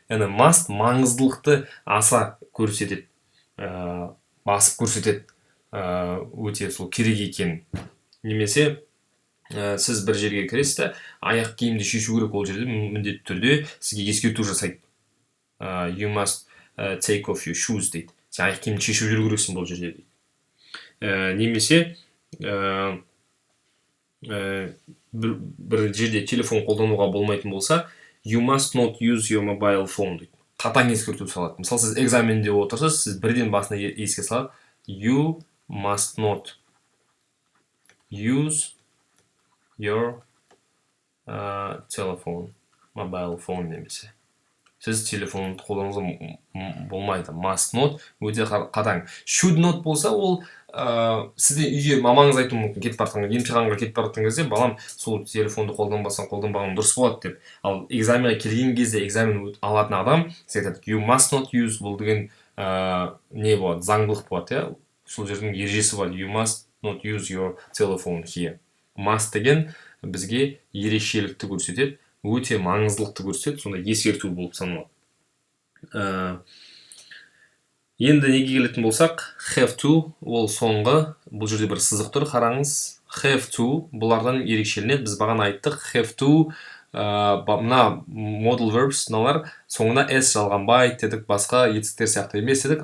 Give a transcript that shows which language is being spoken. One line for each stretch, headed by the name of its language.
Kazakh: Яғни must маңыздылықты аса көрсетеді, басып көрсетеді, өте сол керек екенін. Немесе сіз бір жерге кіресіз, аяқ киімді шешу керек, ол жерде міндетті түрде сізге ескерту жасайды.
English: You must take off your shoes
Kazakh: дейді. Сен аяқ киімді шешіп жүру керексің бұл жерде дейді. Немесе бір жерде телефон қолдануға болмайтын болса,
English: you must not use your mobile phone
Kazakh: дейді. Қатаң ескерту салады. Мысалы, сіз экзаменде отырсыз, сіз бірден басына еске салады,
English: you must not use your telephone, mobile phone
Kazakh: немесе. Сіз телефонды қолдануыңызға болмайды. Must not өте қатаң. Should not болса, ол сізде үйге мамаңыз айтуы мүмкін, кетіп бара жатқан, емтиханға кетіп бара жатқан кезде, балам, сол телефонды қолданбасаң, қолданбағаның дұрыс болады деп. Ал экзаменге келген кезде экзамен алатын адам сіз айтады,
English: you must not use,
Kazakh: бұл деген не болады, заңдылық болады, сол жердің ережесі болады.
English: You must not use your telephone here.
Kazakh: Must деген бізге ерекшелікті көрсетеді, өте маңыздылықты көрсетеді, сонда ескерту болып саналады. Енді неге келетін болсақ, have to, ол соңғы, бұл жерде бір сызық тұр, қараңыз. Have to, бұлардан ерекшеленеді. Біз бағана айттық, have to, мына modal verbs, мыналар соңына s жалғанбайды дедік, басқа етістіктер сияқты емес дедік.